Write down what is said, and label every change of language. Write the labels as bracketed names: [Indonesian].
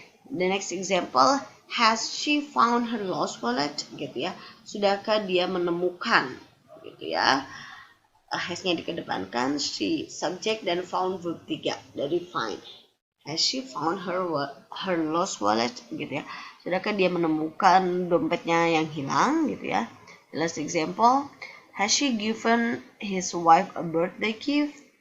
[English] The next example, has she found her lost wallet? [Indonesian] Gitu ya. Sudahkah dia menemukan? Gitu ya. Has-nya dikedepankan, she subject dan found verb 3 dari find. [English] Has she found her lost wallet? [Indonesian] Gitu ya. Sudahkah dia menemukan dompetnya yang hilang? Gitu ya. [English] The last example, has she given his wife a birthday gift?